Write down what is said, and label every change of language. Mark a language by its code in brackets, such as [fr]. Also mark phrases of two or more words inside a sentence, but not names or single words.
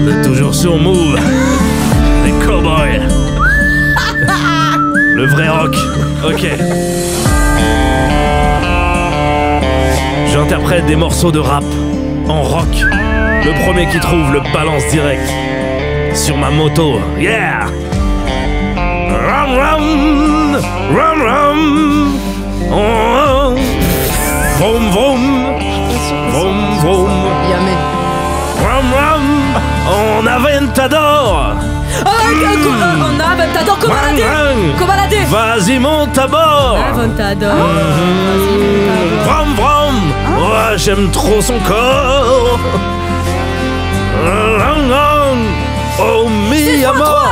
[fr] Toujours sur Move. Les cowboys. Le vrai rock. Ok. J'interprète des morceaux de rap en rock. Le premier qui trouve le balance direct sur ma moto. Yeah! Rum rum, rum rum. Oh, vroom vroom, vroom vroom. Yamé. Rum rum, on Aventador. On a Aventador, Cobalade. Vas-y, monte à bord. Aventador. Vroom vroom. Oh, j'aime trop son corps. [es] Oh, mi amor.